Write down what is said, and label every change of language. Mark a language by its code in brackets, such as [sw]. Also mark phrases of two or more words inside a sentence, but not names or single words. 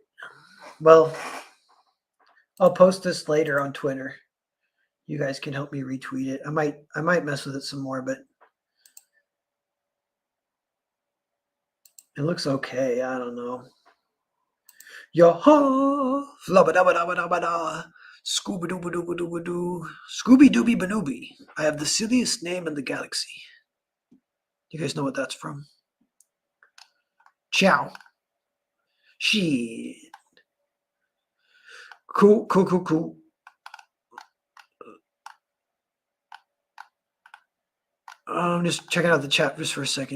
[en] Well, I'll post this later on Twitter. You guys can help me retweet it. I might mess with it some more, but it looks okay. I don't know. Yo-ho! Flabba-dabba-dabba-dabba-da. Scooby-dooby-dooby-dooby-doo. Scooby-dooby-banooby. I have the silliest name in the galaxy. You guys know what that's from? Ciao. Shit. Cool. I'm just checking out the chat just for a second.